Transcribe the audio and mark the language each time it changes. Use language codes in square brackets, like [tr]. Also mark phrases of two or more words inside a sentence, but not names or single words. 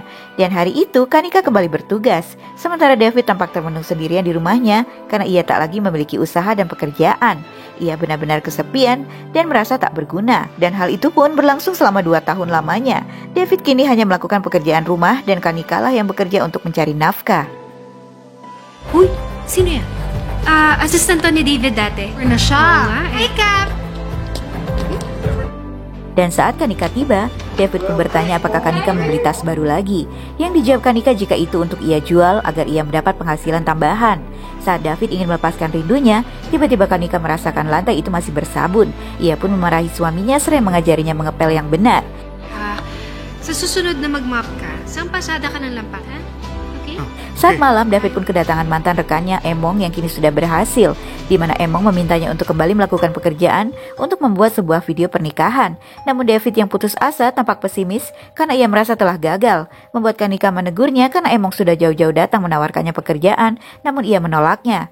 [id] Dan hari itu Kanika kembali bertugas, sementara David tampak termenung sendirian di rumahnya karena ia tak lagi memiliki usaha dan pekerjaan. Ia benar-benar kesepian dan merasa tak berguna. Dan hal itu pun berlangsung selama 2 tahun lamanya. David kini hanya melakukan pekerjaan rumah dan Kanika lah yang bekerja untuk mencari nafkah. [tl] Uy, sino yan? Assistant to ni David dati. Na siya. [en] Hey, Cap! [id] Dan saat Kanika tiba, David pun bertanya apakah Kanika membeli tas baru lagi. Yang dijawab Kanika jika itu untuk ia jual agar ia mendapat penghasilan tambahan. Saat David ingin melepaskan rindunya, tiba-tiba Kanika merasakan lantai itu masih bersabun. Ia pun memarahi suaminya seraya mengajarinya mengepel yang benar. [tl] Sa susunod na mag-mop ka, saan pasada ka ng lampak, ha? Okay? [id] Saat malam, David pun kedatangan mantan rekannya Emong yang kini sudah berhasil, di mana Emong memintanya untuk kembali melakukan pekerjaan untuk membuat sebuah video pernikahan. Namun David yang putus asa tampak pesimis karena ia merasa telah gagal, membuat Kanika menegurnya karena Emong sudah jauh-jauh datang menawarkannya pekerjaan, namun ia menolaknya.